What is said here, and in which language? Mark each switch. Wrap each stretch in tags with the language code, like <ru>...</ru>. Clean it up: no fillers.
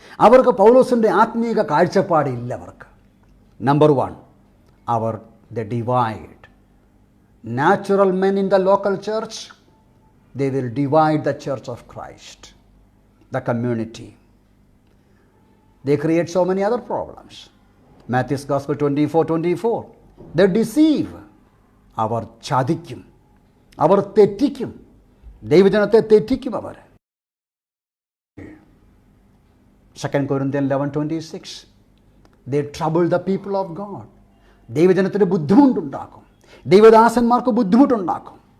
<ml>അവർക്ക് പൗലോസിൻ്റെ ആത്മീക കാഴ്ചപ്പാടില്ല. അവർക്ക് number 1, our the divide.</ml> <en>Natural men in the local church, they will divide the church of Christ, the community. They create so many other problems. Matthew's Gospel 24:24. They deceive.</en> <ml>അവർ ചതിക്കും, അവർ തെറ്റിക്കും, ദൈവജനത്തെ തെറ്റിക്കും അവർ.</ml> <en>2 Corinthians 11:26. They trouble the people of God.</en> <ml>ദൈവജനത്തിന് ബുദ്ധിമുട്ടുണ്ടാക്കും, ദൈവദാസന്മാർക്ക് ബുദ്ധിമുട്ടുണ്ടാക്കും.</ml>